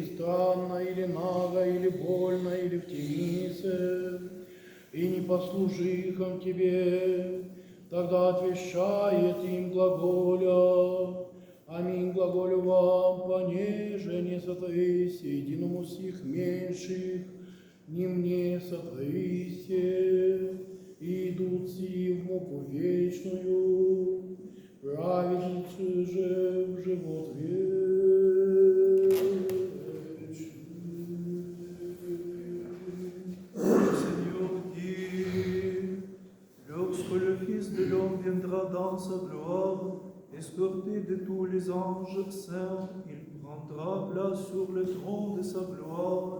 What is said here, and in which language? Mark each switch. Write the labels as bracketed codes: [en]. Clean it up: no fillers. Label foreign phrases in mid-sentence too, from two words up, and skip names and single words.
[cu] странно, или нага, или больно, или в темнице, и не послужихом Тебе, тогда отвещает им глаголя: Аминь, глаголю вам, понеже не сотворись единому сих меньших, не мне сотворите, и идут си в муку вечную, праведницы же в живот вечный. [fr] Seigneur dit, lorsque le Fils de l'homme viendra dans sa gloire, escorté de tous les anges saints, il prendra place sur le trône de sa gloire.